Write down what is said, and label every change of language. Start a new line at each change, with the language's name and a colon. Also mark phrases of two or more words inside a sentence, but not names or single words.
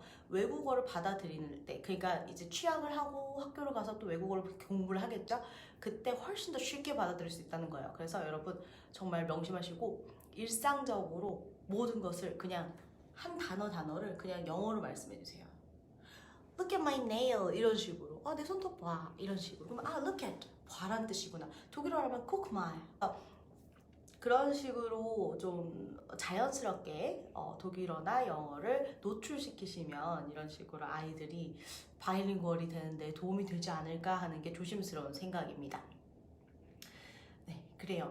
Korean: 외국어를 받아들이는 때 그러니까 이제 취학을 하고 학교를 가서 또 외국어를 공부를 하겠죠. 그때 훨씬 더 쉽게 받아들일 수 있다는 거예요. 그래서 여러분 정말 명심하시고 일상적으로 모든 것을 그냥 한 단어를 그냥 영어로 말씀해 주세요.
English: Look at my nail
Korean: 이런 식으로 내 손톱 봐 이런 식으로 그러면
English: look at
Korean: 봐란 뜻이구나. 독일어로 하면
German: guck mal
Korean: 그런 식으로 좀 자연스럽게 독일어나 영어를 노출시키시면 이런 식으로 아이들이 바이링구얼이 되는데 도움이 되지 않을까 하는 게 조심스러운 생각입니다. 네, 그래요.